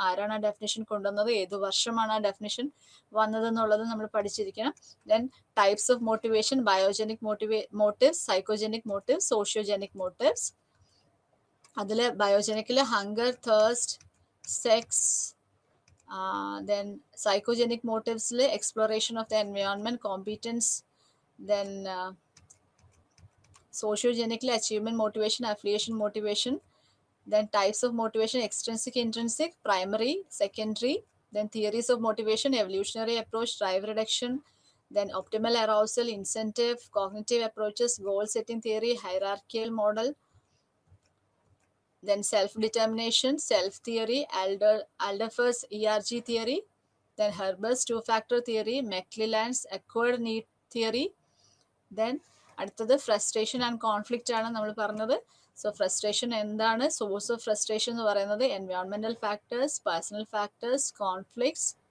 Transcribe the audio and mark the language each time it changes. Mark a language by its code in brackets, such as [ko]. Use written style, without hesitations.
[ml] ആരാണ് ആ ഡെഫിനിഷൻ കൊണ്ടുവന്നത്, ഏത് വർഷമാണ് ആ ഡെഫിനിഷൻ വന്നതെന്നുള്ളത് നമ്മൾ പഠിച്ചിരിക്കണം. [en] Then types of motivation, biogenic motives, psychogenic motives, sociogenic motives. അതിൽ ബയോജനിക്കിൽ hunger, thirst, sex. Then psychogenic motives, exploration of the environment, competence. Then sociogenically achievement motivation, affiliation motivation. Then types of motivation, extrinsic, intrinsic, primary, secondary. Then theories of motivation, evolutionary approach, drive reduction. Then optimal arousal, incentive, cognitive approaches, goal setting theory, hierarchical model. Then self-determination, self-theory, Alderfer's ERG theory, then Herbert's two-factor theory, McClelland's acquired need theory. [ml] Then അടുത്തത് frustration and conflict ആണ് നമ്മൾ പറഞ്ഞത്. So frustration എന്താണ്, source of frustration എന്ന് പറയുന്നത് എൻവയോൺമെന്റൽ factors, personal factors, conflicts.